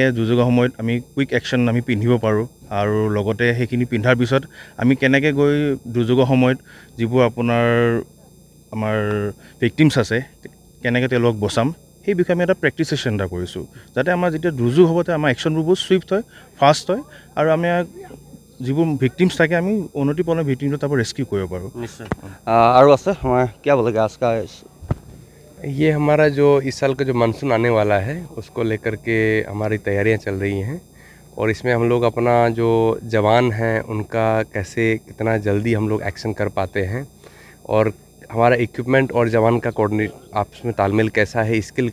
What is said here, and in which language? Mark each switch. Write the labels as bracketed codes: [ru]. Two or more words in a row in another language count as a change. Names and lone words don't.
[as] দুৰ্যোগৰ সময়ত আমি কুইক একচন আমি পিন্ধিব পাৰো আৰু লগতে সেইখিনি পিন্ধাৰ পিছত আমি কেনেকৈ গৈ দুৰ্যোগৰ সময়ত যিবোৰ আপোনাৰ আমাৰ ভিকটিমছ আছে কেনেকৈ তেওঁলোক বচাম সেই বিষয়ে আমি এটা প্ৰেক্টিছ সেশন এটা কৰিছো যাতে আমাৰ যেতিয়া দুৰ্যোগ হ'বতে আমাৰ একচনবোৰ বহুত সুইফট হয় ফাষ্ট হয় আৰু আমি যিবোৰ ভিকটিমছ থাকে আমি অনতিপলমে ভিকটিমটো তাৰ ৰেস্কিউ কৰিব পাৰো নিশ্চয় আৰু আছে মই কি [hi] बोलेगा इसका ये हमारा जो इस साल का जो मानसून आने वाला है उसको लेकर के हमारी तैयारियां चल रही हैं और इसमें हम लोग अपना जो जवान हैं उनका कैसे कितना जल्दी हम लोग एक्शन कर पाते हैं और हमारा इक्विपमेंट और जवान का कोऑर्डिनेट आपस में तालमेल कैसा है स्किल